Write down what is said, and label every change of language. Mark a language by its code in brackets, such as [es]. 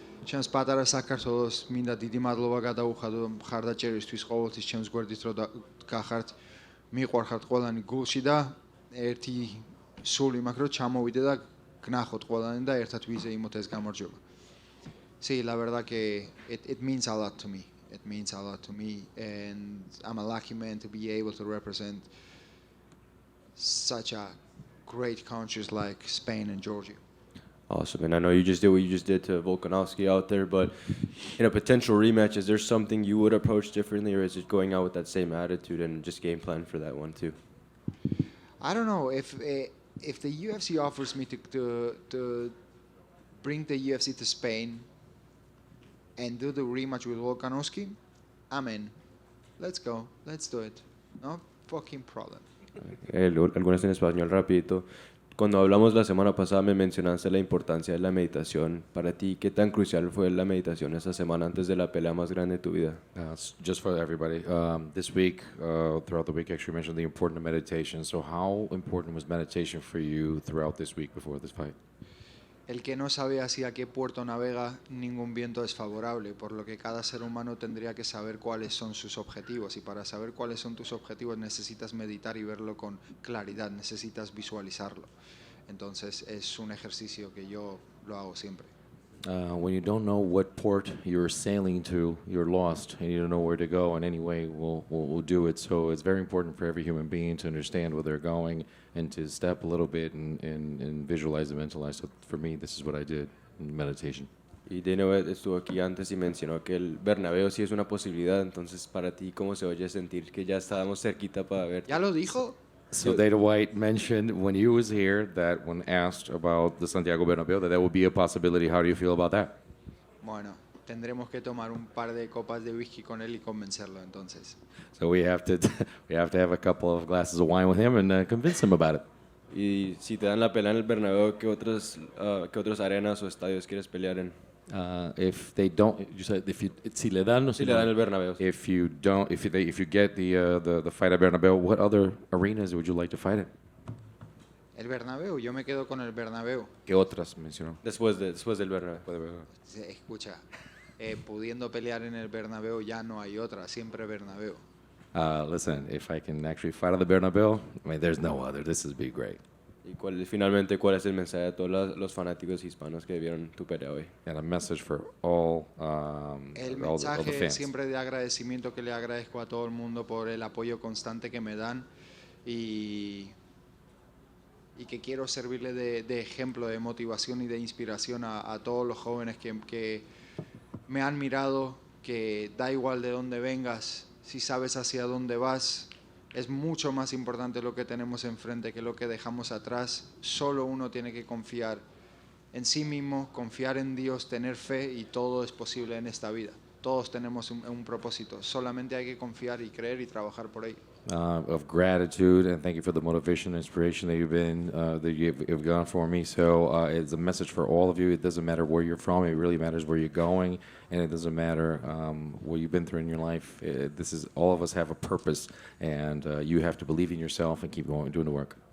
[ka] ჩემს პატარა საქართველოს მინდა დიდი მადლობა გადაუხადო მხარდაჭერისთვის ყოველთვის ჩემს გვერდით რომ გახართ მიყვარხართ ყველანი გულში და ერთი სული მაქვს რომ ჩამოვიდე და გნახოთ ყველანი და ერთად ვიზეიმოთ ეს გამარჯვება. [es] Sí, la verdad que [en] it means a lot to me. It means a lot to me, and I'm a lucky man to be able to represent such a great countries like Spain and Georgia. Awesome, and I know you just did what you just did to Volkanovski out there, but in a potential rematch, is there something you would approach differently, or is it going out with that same attitude and just game plan for that one too? I don't know if the UFC offers me to bring the UFC to Spain and do the rematch with Volkanovski, I'm in. Let's go. Let's do it. No fucking problem. [es] Algunas en español rapidito. Cuando hablamos la semana pasada me mencionaste la importancia de la meditación. Para ti, ¿qué tan crucial fue la meditación esta semana antes de la pelea más grande de tu vida? [en] Just for everybody, this week, throughout the week, actually mentioned the importance of meditation. So how important was meditation for you throughout this week before this fight? [es] El que no sabe hacia qué puerto navega, ningún viento es favorable, por lo que cada ser humano tendría que saber cuáles son sus objetivos, y para saber cuáles son tus objetivos necesitas meditar y verlo con claridad, necesitas visualizarlo. Entonces es un ejercicio que yo lo hago siempre. [en] When you don't know what port you're sailing to, you're lost, and you don't know where to go. And anyway, we'll do it. So it's very important for every human being to understand where they're going and to step a little bit and visualize and mentalize. So for me, this is what I did in meditation. [es] Y de nuevo estuvo aquí antes y mencionó que el Bernabéu sí es una posibilidad. Entonces, para ti, ¿cómo se oye sentir que ya estábamos cerquita para ver? ¿Ya lo dijo? [en] So Dana White mentioned when he was here that when asked about the Santiago Bernabéu, that would be a possibility. How do you feel about that? [es] Bueno, tendremos que tomar un par de copas de whisky con él y convencerlo entonces. [en] So we have to have a couple of glasses of wine with him and convince him about it. [es] Y si te dan la pelea en el Bernabéu, ¿qué otras arenas o estadios quieres pelear en? [en] If they don't, you said [es] si le dan o Si le dan el Bernabéu. [en] If you don't, if you get the fight at Bernabéu, what other arenas would you like to fight in? [es] El Bernabéu, yo me quedo con el Bernabéu. ¿Qué otras mencionó? Después del Bernabéu. Escucha, pudiendo pelear en el Bernabéu ya no hay otra, siempre Bernabéu. [en] Listen, if I can actually fight at the Bernabéu, I mean, there's no other. This would be great. [es] Y finalmente, ¿cuál es el mensaje de todos los fanáticos hispanos que vieron tu pelea hoy? [en] And a message for all, [es] El [en] all the [es] mensaje [en] fans. [es] siempre de agradecimiento que le agradezco a todo el mundo por el apoyo constante que me dan y que quiero servirle de ejemplo, de motivación y de inspiración a todos los jóvenes que me han mirado, que da igual de dónde vengas, si sabes hacia dónde vas, es mucho más importante lo que tenemos enfrente que lo que dejamos atrás. Solo uno tiene que confiar en sí mismo, confiar en Dios, tener fe, y todo es posible en esta vida. Todos tenemos un propósito, solamente hay que confiar y creer y trabajar por ello. [en] Of gratitude, and thank you for the motivation and inspiration that you've gone for me. So it's a message for all of you. It doesn't matter where you're from. It really matters where you're going, and it doesn't matter what you've been through in your life. All of us have a purpose, and you have to believe in yourself and keep going, doing the work.